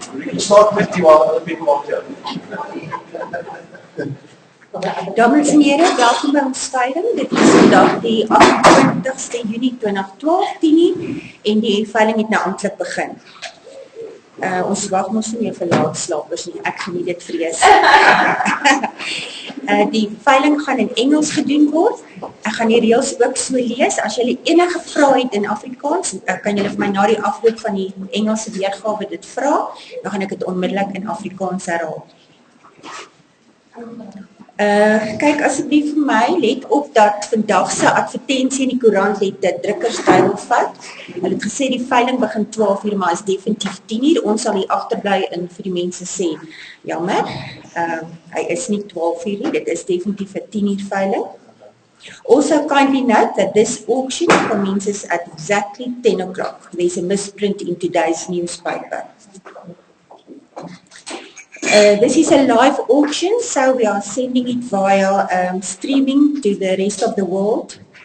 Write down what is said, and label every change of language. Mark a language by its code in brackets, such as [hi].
[en] We can start with you while other people are here. [af] Dames en heren, welkom by ons veiling. Dit is vandag die 28ste Junie 2012 en die veiling het nou amptelik begin. Ons wag mos nie meer vir laatslapers nie, ek geniet dit vrees. Die veiling gaan in Engels gedoen word. Ek gaan die reëls ook so lees. As julle enige vrae het in Afrikaans, kan julle vir my na die afloop van die Engelse weergawe dit vra, dan gaan ek dit onmiddellik in Afrikaans herhaal. Kyk asseblief vir my, let op dat vandag se advertensie in die koerant het die drukkersduiwel vat. Hulle het gesê die veiling begin 12 uur, maar is definitief 10 uur. Ons sal hier agterbly en vir die mense sê, jammer, hy is nie 12 uur nie, dit is definitief 'n 10 uur veiling. [en] Also kindly note that this auction commences at exactly 10 o'clock. There's a misprint in today's newspaper. This is a live auction, so we are sending it via streaming to the rest of the world.